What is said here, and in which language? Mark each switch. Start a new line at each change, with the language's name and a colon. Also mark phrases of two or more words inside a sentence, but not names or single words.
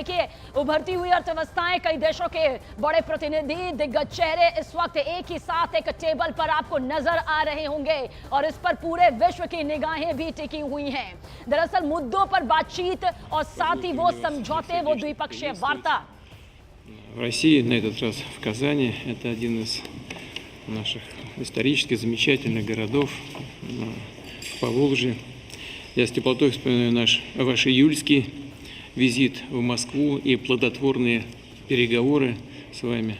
Hindi: देखिए उभरती हुई अर्थव्यवस्थाएं, कई देशों के बड़े प्रतिनिधि, दिग्गज चेहरे इस वक्त एक ही साथ एक टेबल पर आपको नजर आ रहे होंगे और इस पर पूरे विश्व की निगाहें भी टिकी हुई हैं। दरअसल मुद्दों पर बातचीत और साथ ही वो समझौते, वो द्विपक्षीय वार्ता।
Russian: В России, на этот раз в Казани, это один из наших исторически замечательных городов в Поволжье. Я с теплотой вспоминаю ваш июльский визит в Москву и плодотворные переговоры с вами.